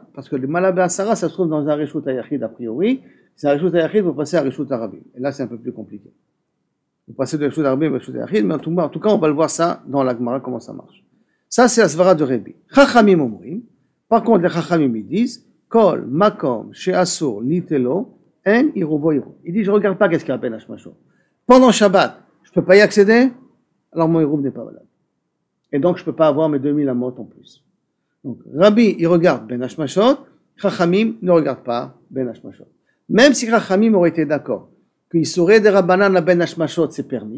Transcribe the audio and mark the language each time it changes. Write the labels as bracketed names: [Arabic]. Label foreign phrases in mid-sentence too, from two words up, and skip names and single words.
[French] Parce que les malades de Asara, ça se trouve dans un [Hebrew] רשות היחיד [French] a priori. C'est un [Hebrew] רשות היחיד, [French] vous passez à [Hebrew] רשות הרבים. [French] Et là, c'est un peu plus compliqué. Vous passez de [Hebrew] רשות הרבים [French] à [Hebrew] רשות היחיד, [French] mais en tout cas, on va le voir ça dans la Gemara, comment ça marche. Ça, c'est la svara de Rebi. [Hebrew] חכמים אומרים. [French] Par contre, les Chachamim, ils disent, [Hebrew] כל, מקום, שאסור, ליטלו, אין, עירובו, עירוב. [French] Il dit, je regarde pas qu'est-ce qu'il y a à [Hebrew] בין השמשות. [French] Pendant Shabbat, je peux pas y accéder, alors mon iruv n'est pas valable. Et donc, je peux pas avoir mes 2000 amot en plus. Donc, Rabbi, il regarde [Hebrew] בין השמשות, [French] Chachamim ne regarde pas [Hebrew] בין השמשות. [French] Même si Chachamim aurait été d'accord qu'il saurait des Rabbanan à [Hebrew] בין השמשות, [French] c'est permis.